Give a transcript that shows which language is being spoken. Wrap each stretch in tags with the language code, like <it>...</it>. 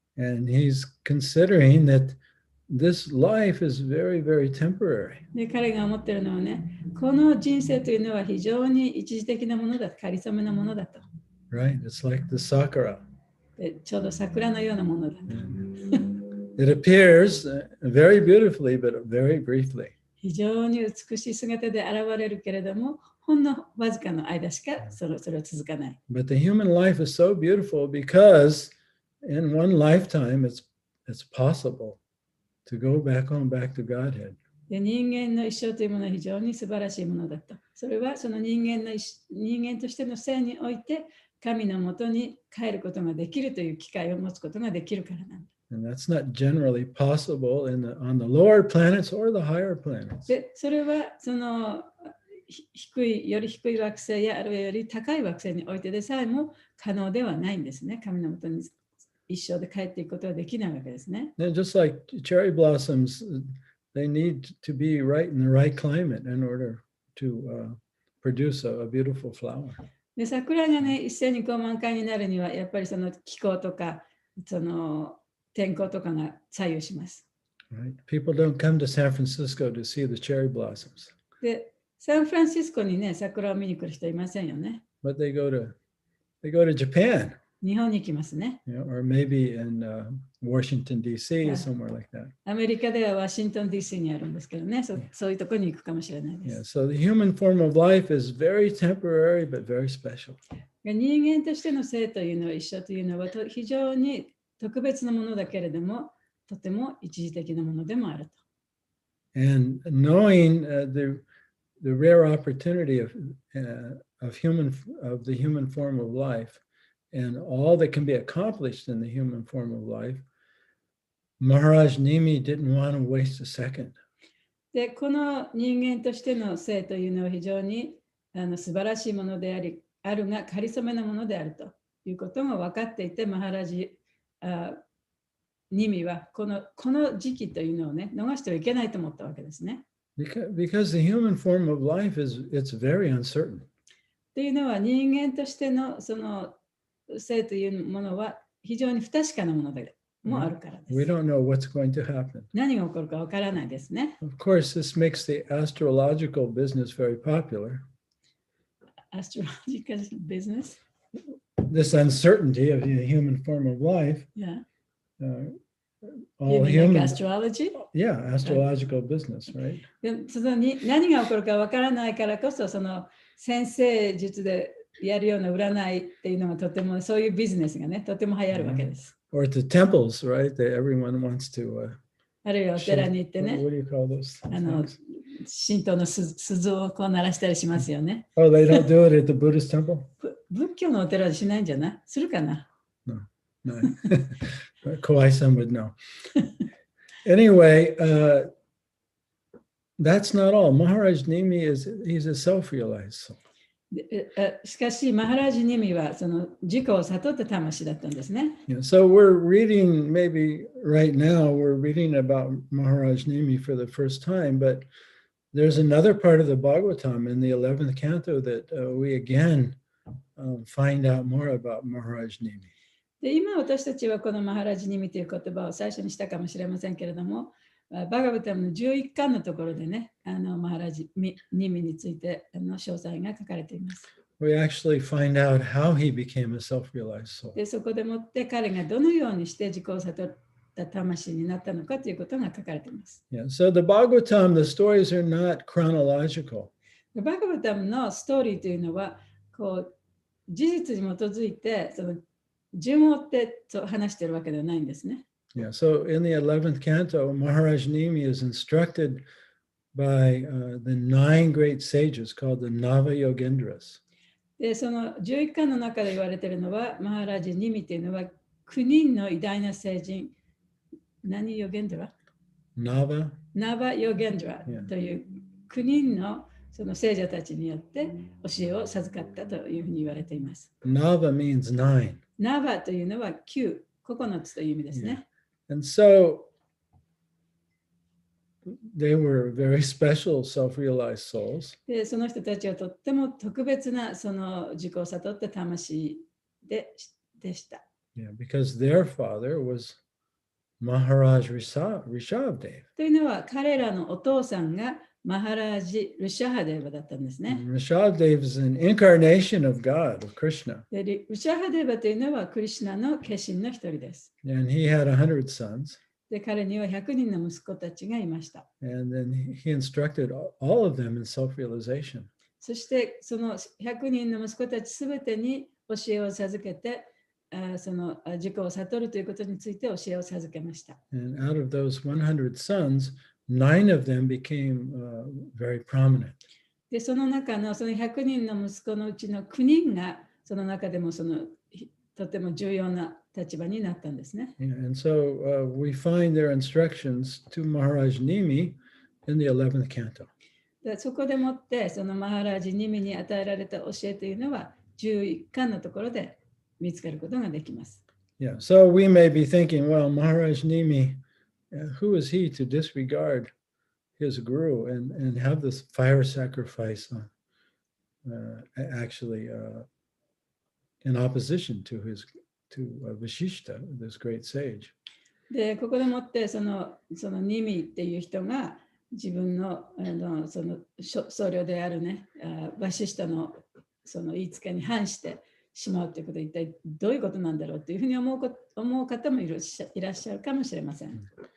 <en>And he's considering that this life is very, very temporary.</en> <ja>で、彼が思っているのはね、この人生というのは非常に一時的なものだ、かりそめなものだと。</ja> <en>Right? It's like the sakura.</en> <ja>で、ちょうど桜のようなものだと。</ja> <en>It appears very beautifully, but very briefly.</en> <ja>非常に美しい姿で現れるけれども、ほんのわずかの間しかそれは続かない。</ja> <en>But the human life is so beautiful because in one lifetime it's possible to go back to Godhead.</en> <ja>で、人間の一生というものは非常に素晴らしいものだと。それはその人間としての生において神のもとに帰ることができるという機会を持つことができるからなんだ。</ja> <en>And that's not generally possible on the lower planets or the higher planets.</en> <ja>で、それはそのより低い惑星やあるいはより高い惑星においてでさえも可能ではないんですね。神のもとに一生で帰っていくことはできないわけですね。</ja> <en>And just like cherry blossoms, they need to be right in the right climate in order to produce a beautiful flower.</en> <ja>で、桜がね、一斉にこう満開になるには、やっぱりその気候とか、その天候とかが左右します。</ja> <en>Right? People don't come to San Francisco to see the cherry blossoms.</en> <ja>で、サンフランシスコにね、桜を見に来る人いませんよね。</ja> <en>But they go to Japan,</en> <ja>日本に来ますね。</ja> <en>or maybe in Washington, D.C., Yeah. somewhere like that.</en> <ja>アメリカではワシントン DC にあるんですけどね、そういうところに行くかもしれないで</ja> <en>Yeah,</en> <ja>す。</ja> <en>so the human form of life is very temporary but very special.</en> <ja>人間としての生というのは、一生というのは非常に特別なものだけれども、とても一時的なものでもあると。</ja> <en>And knowing the rare opportunity of the human form of life and all that can be accomplished in the human form of life, Maharaj Nimi didn't want to waste a second.</en> <ja>で、この人間としての生というのは非常に素晴らしいものであるが、かりそめなものであるということが分かっていて、マハラジニミはこの時期というのをね、逃してはいけないと思ったわけですね。</ja> <en>Because the human form of life it's very uncertain.</en> <ja>というのは人間としてのその生というものは非常に不確かなものでもあるからです。</ja> <en>We don't know what's going to happen.</en> <ja>何が起こるかわからないですね。</ja> <en>Of course, this makes the astrological business very popular. Astrological business? This uncertainty of the human form of life Yeah. all You mean like humans. astrology? Yeah, astrological business, right?</en> <ja>でそのに何が起こるかわからないからこそ、その先生術でやるような占いっていうのがとても、そういうビジネスがね、とても流行るわけです。</ja> <en>Or to temples, right? That everyone wants to.</en> <ja>あるいはお寺に行ってね、</ja> <en>What do you call those</en> <ja>神道の鈴をこう鳴らしたりしますよね。</ja> <en>Oh, they don't do it at the Buddhist temple?</en> <ja>仏教のお寺でしないんじゃない？するかな？</ja> <en>No. Kawai-san would know. Anyway, that's not all. Maharaj Nimi he's a self-realized soul.</en> <ja>しかし、マハラジニミはその自己を悟った魂だったんですね。</ja> <en>Yeah, so we're reading, maybe right now, we're reading about Maharaj Nimi for the first time, but there's another part of the Bhagvatam in the 11th canto that we again find out more about Maharaj Nimi.</en> <ja>で今私たちはこのマハラジニミという言葉を最初にしたかもしれませんけれども、バガバタムの11巻のところでね、マハラジニミについて詳細が書かれています。</ja> <en>We actually find out how he became a self-realized soul.</en> <ja>でそこでもって彼がどのようにして自己を悟った魂になったのかということが書かれています。</ja> <en>Yeah, so the Bhagavatam, the stories are not chronological.</en> <ja>バガバタムのストーリーというのはこう事実に基づいてその順を追って話しているわけではないんですね。</ja> <en>Yeah, so in the 11th canto, Maharaj Nimi is instructed by the 9 great sages called the Nava Yogendras.</en> <ja>でその11巻の中で言われているのは、マハラジニミというのは9人の偉大な聖人、何ヨゲンドラ？ナバヨゲンドラという9人のその聖者たちによって教えを授かったというふうに言われています。</ja> <en>Nava means 9.</en> <ja>ナバというのは9つという意味ですね。</ja> <en>And so they were very special self-realized souls.</en> <ja>でその人たちはとっても特別なその自己を悟った魂でした。</ja> <en>Yeah, because their father was Maharaj Rishabdev.</en> <ja>というのは彼らのお父さんがマハラージ・ルシャハデーバだったんですね。</ja> <en>Rishabdev is an incarnation of God, of Krishna.</en> <ja>でルシャハデーバというのはクリシュナの化身の一人です。</ja> <en>And he had 100 sons.</en> <ja>で彼には100人の息子たちがいました。</ja> <en>And then he instructed all of them in self-realization.</en> <ja>そしてその100人の息子たちすべてに教えを授けて、その自己を悟るということについて教えを授けました。</ja> <en>And out of those 100 sons, 9 of them became very prominent.</en> <ja>でその中のその100人の息子のうちの9人がその中でもそのとても重要な立場になったんですね。</ja> <en>And so we find their instructions to Maharaj Nimi in the 11th canto.</en> <ja>でそこでもってそのマハラジニミに与えられた教えというのは11巻のところで見つかることができます。</ja> <en>Yeah, so we may be thinking, well, Maharaj Nimi, who is he to disregard his guru and have this fire sacrifice actually in opposition to Vishishta, this great sage.</en> <ja>でここでもってそのニミっていう人が自分のその僧侶であるね、バシシタのその言いつけに反してしまうということは一体どういうことなんだろうというふうに思う方もいらっしゃるかもしれません。</ja>